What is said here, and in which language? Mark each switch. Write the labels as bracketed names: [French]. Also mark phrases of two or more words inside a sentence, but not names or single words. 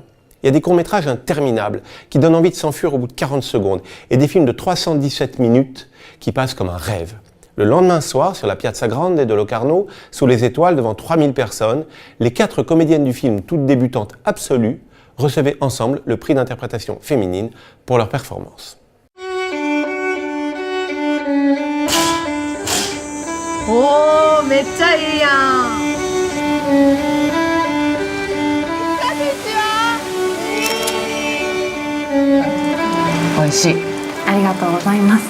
[French] Il y a des courts-métrages interminables qui donnent envie de s'enfuir au bout de 40 secondes et des films de 317 minutes qui passent comme un rêve. Le lendemain soir, sur la Piazza Grande de Locarno, sous les étoiles, devant 3000 personnes, les 4 comédiennes du film, toutes débutantes absolues, recevaient ensemble le prix d'interprétation féminine pour leur performance. [Japanese] Oh, めっちゃいいやん。美味しい。ありがとうございます。